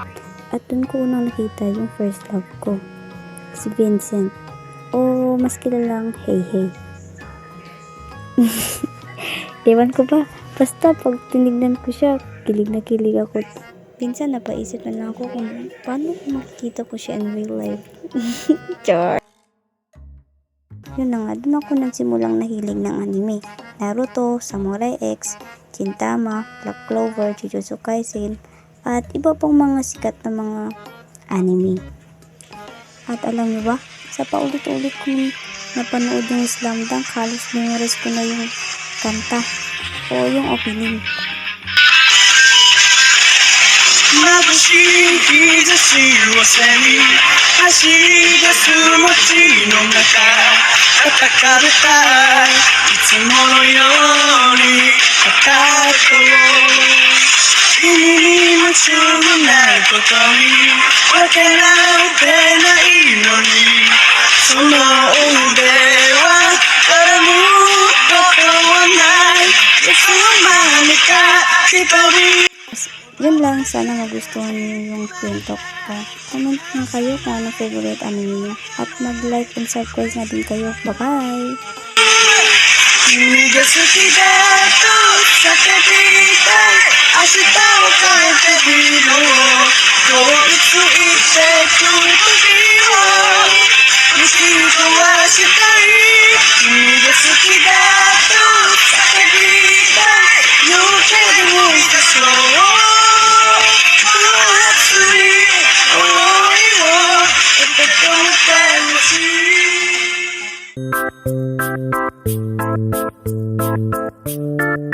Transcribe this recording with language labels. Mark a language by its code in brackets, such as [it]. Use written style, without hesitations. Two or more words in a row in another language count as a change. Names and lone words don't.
[tl] At dun ko unang nakita yung [en] first love [tl] ko. Si Vincent. O mas kilalang Hey Hey. Ewan ko ba, basta pag tinignan ko siya, kilig na kilig ako. Minsan napaisip na lang ako kung paano makikita ko siya [en] in real life. [tl] Char! Yun na nga, dun ako nagsimulang nahilig ng anime. Naruto, Samurai X, Gintama, Black Clover, Jujutsu Kaisen, at iba pang mga sikat na mga anime. At alam niyo ba, sa paulit-ulit kong napanood yung Slam Dunk, halos memorize ko na yung kanta o yung opening. [ja] 眩しい日差しを背に走り出す街の中戦いたいいつものように戦おう君に夢中になることにわけなんてないのにその腕は誰もことはないいつの間にか一人 [tl] Yun lang, sana magustuhan niyo yung kwento ko. Comment na kayo kung anong favorite anime niyo. At mag- [en] like and subscribe [tl] na din kayo. Bye-bye! [ja] 君が好きだと叫びたい明日を変えてみろ通り過ぎてく時を打ち壊したい君が好きだと叫びたい夜景でもいたそうこの熱い想いを受け止めてほしい